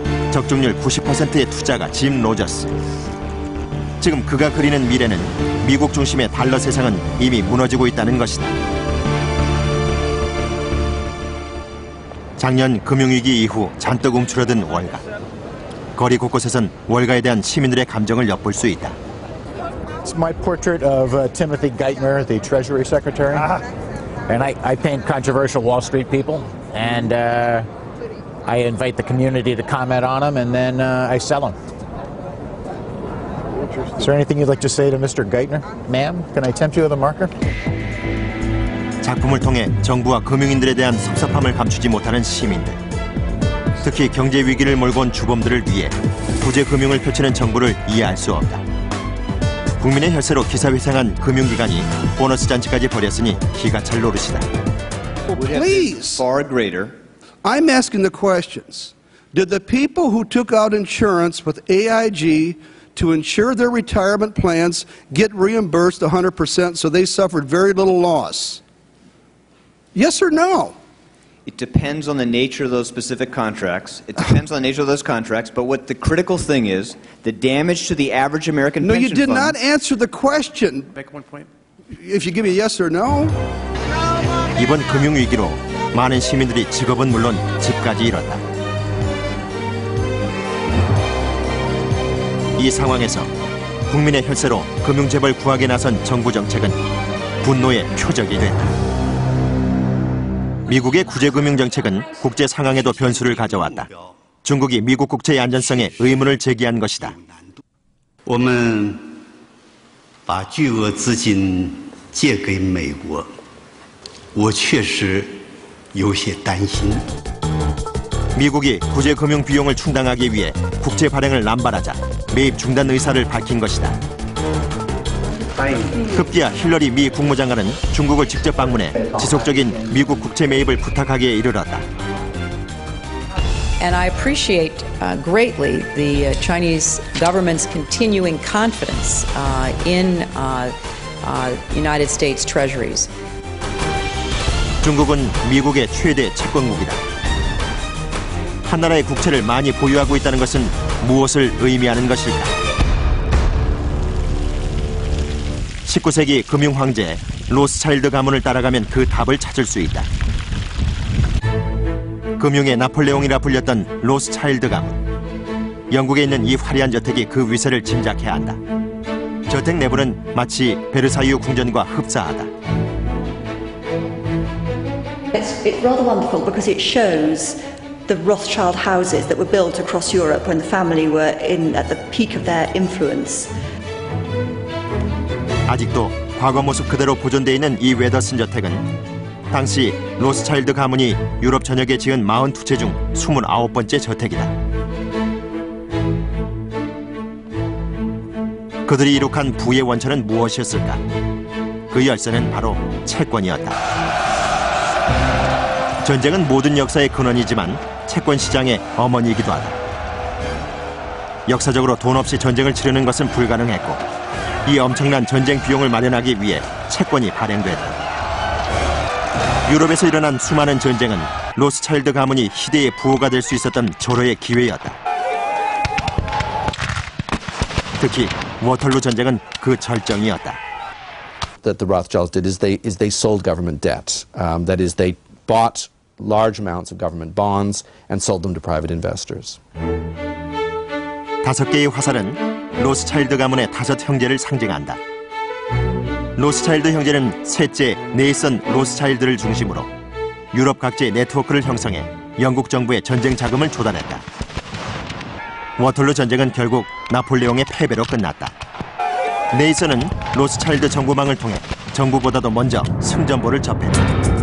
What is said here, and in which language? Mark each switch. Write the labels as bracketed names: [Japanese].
[Korean] 적중률 90%의 투자가 짐 로저스. 지금 그가 그리는 미래는 미국 중심의 달러 세상은 이미 무너지고 있다는 것이다. 작년 금융위기 이후 잔뜩 움츠러든 월가. 거리 곳곳에선 월가에 대한 시민들의 감정을 엿볼 수 있다. [English] It's my portrait of Timothy Geithner, the Treasury Secretary. And I paint controversial Wall Street people. And I invite the community to comment on them, and then I sell them. Is there anything you'd like to say to Mr. Geithner? Ma'am, can I tempt you with a marker? [Korean] 작품을 통해 정부와 금융인들에 대한 섭섭함을 감추지 못하는 시민들. 특히 경제 위기를 몰고 온 주범들을 위해 구제 금융을 펼치는 정부를 이해할 수 없다. 국민의 혈세로 기사회생한 금융기관이 보너스 잔치까지 벌였으니 기가 찰 노릇이다. [English] Please, far greater. I'm asking the questions. Did the people who took out insurance with AIG to insure their retirement plans get reimbursed 100% so they suffered very little loss? Yes or no? It depends on the nature of those specific contracts. It depends on the nature of those contracts. But what the critical thing is, the damage to the average American pension fund... No, you did not answer the question. Back one point. If you give me a yes or no. [Korean] 이번 금융위기로 많은 시민들이 직업은 물론 집까지 잃었다. 이 상황에서 국민의 혈세로 금융재벌 구하게 나선 정부 정책은 분노의 표적이 됐다. 미국의 구제금융정책은 국제 상황에도 변수를 가져왔다. 중국이 미국 국채의 안전성에 의문을 제기한 것이다. [Chinese] 我们把巨额资金借给美国，我确实有些担心。 [Korean] 미국이 구제금융 비용을 충당하기 위해 국채 발행을 남발하자 매입 중단 의사를 밝힌 것이다. 급기야 힐러리 미 국무장관은 중국을 직접 방문해 지속적인 미국 국채 매입을 부탁하기에 이르렀다. [English] And I appreciate greatly the Chinese government's continuing confidence in United States treasuries. [Korean] 중국은 미국의 최대 채권국이다. 한 나라의 국채를 많이 보유하고 있다는 것은 무엇을 의미하는 것일까? 19세기 금융 황제 로스차일드 가문을 따라가면 그 답을 찾을 수 있다. 금융의 나폴레옹이라 불렸던 로스차일드 가문. 영국에 있는 이 화려한 저택이 그 위세를 짐작해야 한다. 저택 내부는 마치 베르사유 궁전과 흡사하다. [English] It's rather wonderful because it shows the Rothschild houses that were built across Europe when the family were at the peak of their influence. [Korean] 아직도 과거 모습 그대로 보존되어 있는 이 웨더슨 저택은 당시 로스차일드 가문이 유럽 전역에 지은 42채 중 29번째 저택이다. 그들이 이룩한 부의 원천은 무엇이었을까? 그 열쇠는 바로 채권이었다. 전쟁은 모든 역사의 근원이지만 채권 시장의 어머니이기도 하다. 역사적으로 돈 없이 전쟁을 치르는 것은 불가능했고 이 엄청난 전쟁 비용을 마련하기 위해 채권이 발행됐다. 유럽에서 일어난 수많은 전쟁은 로스차일드 가문이 희대의 부호가 될 수 있었던 절호의 기회였다. 특히 워털루 전쟁은 그 절정이었다. [English] That the Rothschilds did is they sold government debt. That is, they bought large amounts of government bonds and sold them to private investors. [Korean] 5개의 화살은 로스차일드 가문의 5 형제를 상징한다. 로스차일드 형제는 셋째 네이선 로스차일드를 중심으로 유럽 각지의 네트워크를 형성해 영국 정부의 전쟁 자금을 조달했다. 워털루 전쟁은 결국 나폴레옹의 패배로 끝났다. 네이선은 로스차일드 정보망을 통해 정부보다도 먼저 승전보를 접했다.